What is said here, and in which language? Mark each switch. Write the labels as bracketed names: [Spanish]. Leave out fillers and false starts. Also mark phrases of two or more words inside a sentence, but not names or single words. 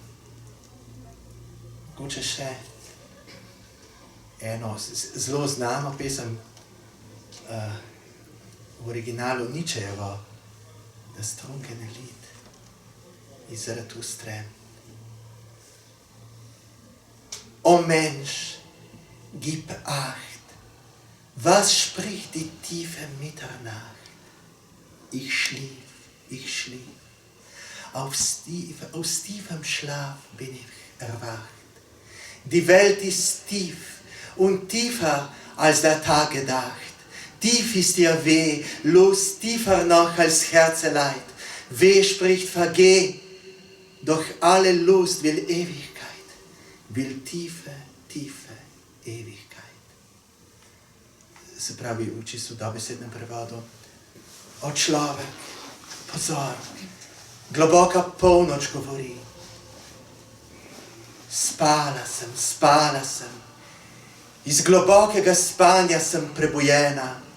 [Slovenian] Mogoče še eno zelo znano pesem v originalu Nietzschejevo, Das trunkene Lied iz Zarathustre. [German] O Mensch, gib acht, was spricht die tiefe Mitternacht? Ich schlief, aus tiefem Schlaf bin ich erwacht. Die Welt ist tief und tiefer als der Tag gedacht. Tief ist ihr Weh, Lust tiefer noch als Herzeleid. Weh spricht vergeh, doch alle Lust will Ewigkeit, will tiefe, tiefe Ewigkeit. [Slovenian] Se pravi v čisto dobesednem prevodu. O človek, pozor, globoka polnoč govori. Spala sem. Iz globokega spanja sem prebujena.